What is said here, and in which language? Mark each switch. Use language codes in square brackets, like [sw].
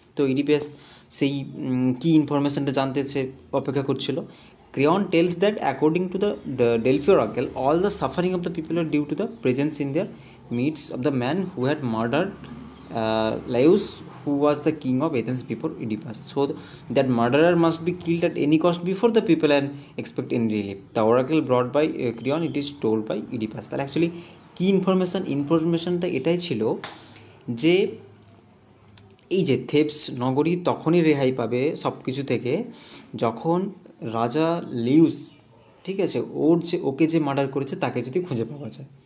[bn] তো ইডিপাস সেই কী ইনফরমেশানটা জানতে সে অপেক্ষা করছিল। [en] Creon tells that according to the Delphi oracle all the suffering of the people are due to the presence in their midst of the man who had murdered Laius, who was the king of Athens before Oedipus. So that murderer must be killed at any cost before the people and expect any relief. The oracle brought by Creon, it is told by Oedipus. [bn] তাহলে actually কী ইনফরমেশনটা এটাই ছিল যে এই যে Thebes নগরী তখনই রেহাই পাবে সব কিছু থেকে যখন রাজা লিউস, ঠিক আছে, ওকে যে মার্ডার করেছে তাকে যদি খুঁজে পাওয়া যায়।